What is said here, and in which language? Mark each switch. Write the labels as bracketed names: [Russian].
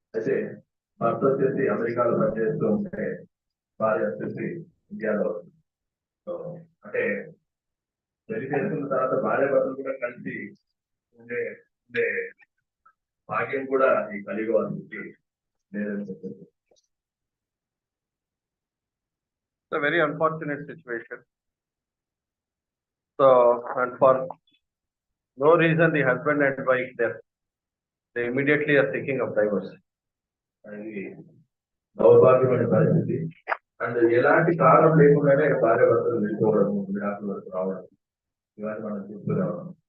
[Telugu] అయితే భర్త వచ్చేసి అమెరికాలో పనిచేస్తూ ఉంటే భార్య వచ్చేసి ఇండియాలో. అంటే పెళ్లి చేసుకున్న తర్వాత భార్య భర్తలు కూడా కలిసి ఉండే ఉండే భాగ్యం కూడా ఈ కలియుగానికి లేదని చెప్పేసి. [English] It's a very unfortunate situation. So, and for no reason, the husband and wife they immediately are thinking of divorce. [Telugu] అది దౌర్భాగ్యమైన పరిస్థితి. అండ్ ఎలాంటి కారణం లేకుండానే భార్య భర్తలు విడిపోవడం, విడాకుల వరకు రావడం, ఇవన్నీ మనం చూస్తూ రావడం.